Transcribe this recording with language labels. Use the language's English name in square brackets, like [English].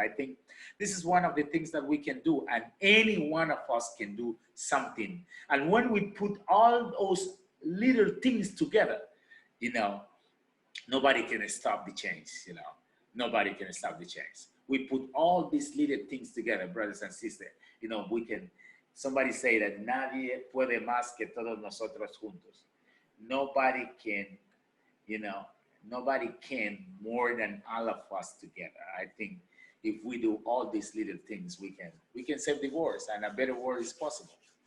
[English] I think this is one of the things that we can do, and any one of us can do something. And when we put all those little things together, you know, nobody can stop the change, you know. Nobody can stop the change. We put all these little things together, brothers and sisters. You know, somebody say that [Spanish] nadie puede más que todos nosotros juntos. [English] Nobody can, you know, nobody can more than all of us together. I think if we do all these little things, we can save the world, and a better world is possible.